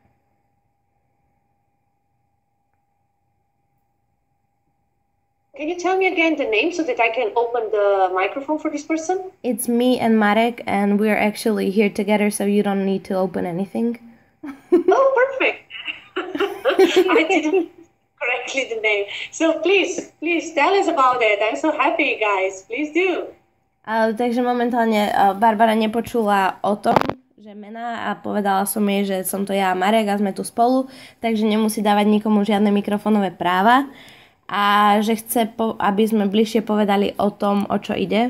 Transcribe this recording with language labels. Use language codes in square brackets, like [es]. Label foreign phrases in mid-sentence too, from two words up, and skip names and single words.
[en] Can you tell me again the name so that I can open the microphone for this person? It's me and Marek, and we're actually here together, so you don't need to open anything. Oh, perfect. I didn't correctly the name. So please tell us about it. I'm so happy, guys. Please do. [sk] Takže momentálne Barbara nepočula o tom, že mená, a povedala som jej, že som to ja a Marek a sme tu spolu, takže nemusí dávať nikomu žiadne mikrofónové práva a že chce, aby sme bližšie povedali o tom, o čo ide.